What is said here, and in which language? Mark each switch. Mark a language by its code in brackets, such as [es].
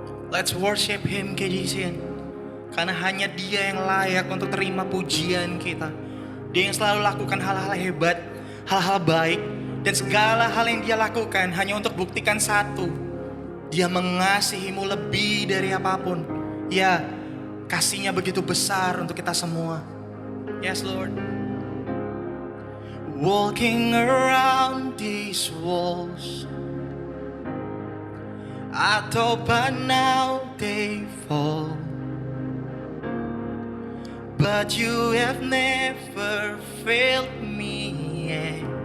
[en] Let's worship Him, Kegisian. [id] Karena hanya Dia yang layak untuk terima pujian kita. Dia yang selalu lakukan hal-hal hebat, hal-hal baik, dan segala hal yang Dia lakukan hanya untuk buktikan satu. Dia mengasihimu lebih dari apapun. Ya, kasih-Nya begitu besar untuk kita semua. [en] Yes, Lord. Walking around these walls, I thought by now they fall, but you have never failed me yet.